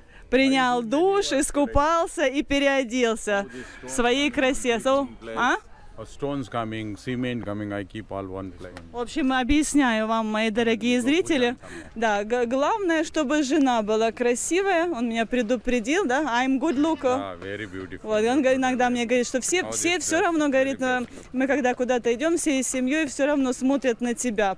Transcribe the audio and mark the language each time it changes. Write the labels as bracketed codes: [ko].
[ru] Принял душ, искупался и переоделся в своей красе. [en] Stones coming, cement coming, I keep all one place. [ru] В общем, объясняю вам, мои дорогие зрители. Да, главное, чтобы жена была красивая. Он меня предупредил, да? I'm good look. [en] Very beautiful. [ru] Вот, он иногда мне говорит, что все равно, говорит, мы когда куда-то идем всей семьей, все равно смотрят на тебя.